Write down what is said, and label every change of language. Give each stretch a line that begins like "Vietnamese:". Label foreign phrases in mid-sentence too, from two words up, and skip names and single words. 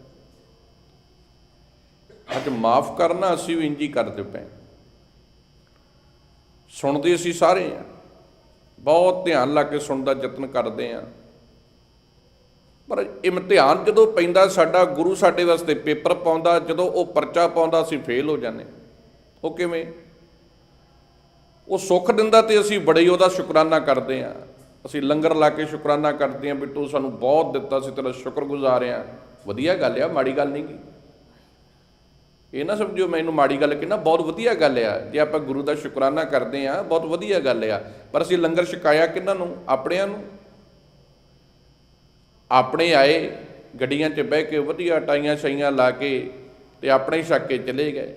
Punjabi: ਅੱਜ ਮਾਫ਼ ਕਰਨਾ ਅਸੀਂ ਭੀ ਇੰਜ ਹੀ ਕਰਦੇ ਪਏ, ਸੁਣਦੇ ਅਸੀਂ ਸਾਰੇ ਹੈਂ, ਬਹੁਤ ਧਿਆਨ ਲਾ ਕੇ ਸੁਣਨ ਦਾ ਯਤਨ ਕਰਤੇ ਹੈਂ, ਪਰ ਇਮਤਿਹਾਨ ਜਦੋਂ ਪੈਂਦਾ ਸਾਡਾ ਗੁਰੂ ਸਾਡੇ ਵਾਸਤੇ ਪੇਪਰ ਪਾਉਂਦਾ, ਜਦੋਂ ਉਹ ਪਰਚਾ ਪਾਉਂਦਾ ਅਸੀਂ ਫੇਲ੍ਹ ਹੋ ਜਾਨੇ। ਉਹ ਕਿਵੇਂ? ਉਹ ਸੁਖ ਦਿੰਦਾ ਤੇ ਅਸੀਂ ਬੜੇ ਹੀ ਉਹਦਾ ਸ਼ੁਕਰਾਨਾ ਕਰਤੇ ਹੈਂ, ਅਸੀਂ ਲੰਗਰ ਲਾ ਕੇ ਸ਼ੁਕਰਾਨਾ ਕਰਤੇ ਹੈਂ ਭੀ ਤੂੰ ਸਾਨੂੰ ਬਹੁਤ ਦਿੱਤਾ, ਅਸੀਂ ਤੇਰਾ ਸ਼ੁਕਰਗੁਜ਼ਾਰ ਹਾਂ। ਵਧੀਆ ਗੱਲ ਆ, ਮਾੜੀ ਗੱਲ ਨਹੀਂ ਗੀ। ਇਹ ਨਾ ਸਮਝੋ ਮੈਨੂੰ ਮਾੜੀ ਗੱਲ ਕਹਿਣਾ, ਬਹੁਤ ਵਧੀਆ ਗੱਲ ਆ ਜੇ ਆਪਾਂ ਗੁਰੂ ਦਾ ਸ਼ੁਕਰਾਨਾ ਕਰਦੇ ਆ, ਬਹੁਤ ਵਧੀਆ ਗੱਲ ਆ। ਪਰ ਅਸੀਂ ਲੰਗਰ ਛਕਾਇਆ ਕਿਹਨਾਂ ਨੂੰ? ਆਪਣਿਆਂ ਨੂੰ। ਆਪਣੇ ਆਏ ਗੱਡੀਆਂ 'ਚ ਬਹਿ ਕੇ ਵਧੀਆ ਟਾਈਆਂ ਛਾਈਆਂ ਲਾ ਕੇ ਤੇ ਆਪਣੇ ਹੀ ਛਕ ਕੇ ਚਲੇ ਗਏ।